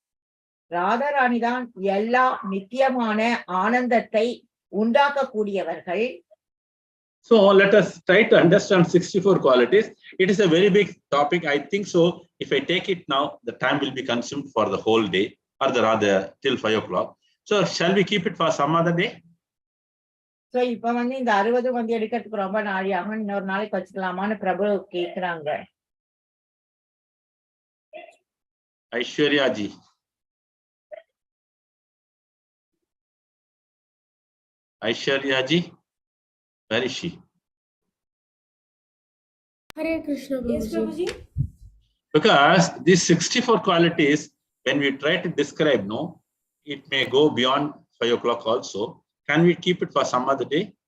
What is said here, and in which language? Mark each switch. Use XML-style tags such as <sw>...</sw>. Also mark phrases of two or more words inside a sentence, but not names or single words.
<ta>ராதாராணி தான் எல்லா நித்தியமான ஆனந்தத்தை உண்டாக்கக்கூடியவர்கள்.</ta> <en>So let us try to understand 64 qualities. It is a very big topic. I think so. If I take it now, the time will be consumed for the whole day, or rather till 5 o'clock. So shall we keep it for some other day?</en> <ta>So இப்ப இந்த 60 எடுக்கிறதுக்கு ரொம்ப நாளியாக, இன்னொரு நாளைக்கு வச்சுக்கலாமான்னு பிரபு கேக்குறாங்க.</ta> <en>Aishwarya ji. Aishwarya ji, where is she? Hare Krishna, Prabhuji. Yes, Prabhuji. Because these 64 qualities, when we try to describe, no, it may go beyond 5 o'clock also. Can we keep it for some other day?</en>